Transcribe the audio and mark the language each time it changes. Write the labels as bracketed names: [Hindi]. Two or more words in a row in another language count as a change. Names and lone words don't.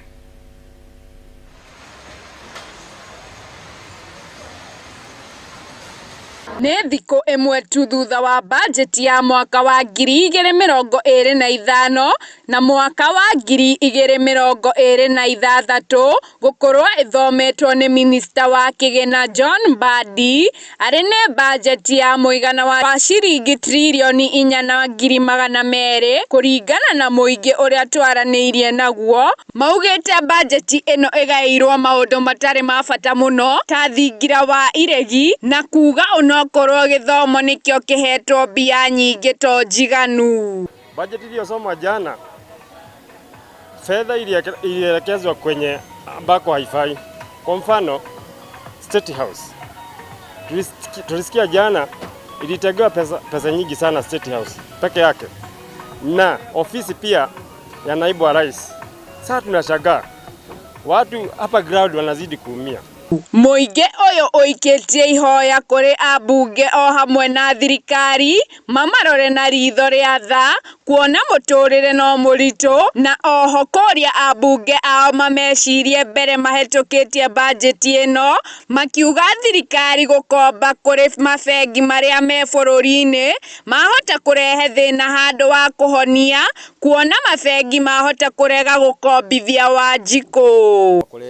[Kikuyu] Nĩ thikũ ĩmwe tu thutha wa bajeti ya mwaka wa 2025 na mwaka wa 2026 gũkorwo ithometwo nĩ minista wa kĩgĩna John Mbadi, arĩ nĩ bajeti ya mũigana wa ciringi trilioni 4,200 kũringana na mũingĩ ũrĩa twaranĩirie naguo. Maugĩte bajeti ĩno ĩgaĩirwo maũndũ matarĩ ma bata mũno ta thingira wa iregi na kuga korwo githomo nikio kihetwo mbia nyingi to njiganu. [Swahili] Bajeti iliyosomwa jana, fedha ilielekezwa kwenye ambako haifai. Kwa mfano, State House. Tulisikia jana ilitegewa pesa nyingi sana State House peke yake. Na ofisi pia ya naibu wa rais. Sasa tunashangaa watu hapa ground wanazidi kuumia. [Kikuyu] Muingi uyu uikitie ihoya kuri abunge o hamwe na thirikari mamarore na ritho ria tha kuona muturire no muritu na oho kuria abunge ao mamecirie mbere mahitukitie bajeti ino makiuga thirikari gukomba kuri mabengi maria me bururi-ini mahota kurehe thina handu wa kuhonia kuona mabengi mahota kurega gukombithia Wanjiku.